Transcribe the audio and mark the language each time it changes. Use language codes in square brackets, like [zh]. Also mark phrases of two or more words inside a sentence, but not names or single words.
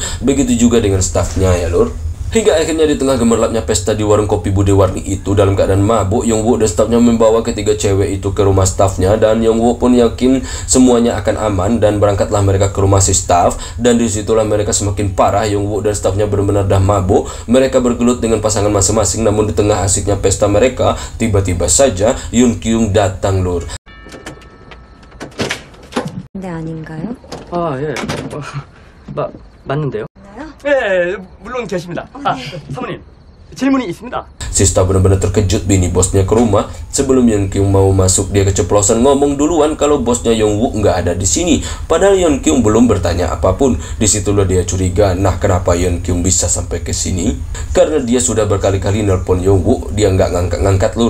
[id] Begitu juga dengan stafnya ya lur. Hingga akhirnya di tengah gemerlapnya pesta di warung kopi Bude Warni itu, dalam keadaan mabuk, Yong Woo dan stafnya membawa ketiga cewek itu ke rumah stafnya. Dan Yong Woo pun yakin semuanya akan aman dan berangkatlah mereka ke rumah si staf. Dan disitulah mereka semakin parah. Yong Woo dan stafnya benar-benar dah mabuk. Mereka bergelut dengan pasangan masing-masing. Namun di tengah asiknya pesta mereka, tiba-tiba saja Yeon Kyung datang lur. [ko] 네, 아닌가요? 아, 예. 맞는데요? 나요? 예, 물론 계십니다. 아, 사모님. 질문이 있습니다. [id] Si Staff benar-benar terkejut bini bosnya ke rumah. Sebelum Yeon Kyung mau masuk, dia keceplosan ngomong duluan kalau bosnya Young Woo nggak ada di sini. Padahal Yeon Kyung belum bertanya apapun. Disitulah dia curiga. Nah, kenapa Yeon Kyung bisa sampai ke sini? Karena dia sudah berkali-kali nelpon Young Woo, dia nggak ngangkat-ngangkat lur.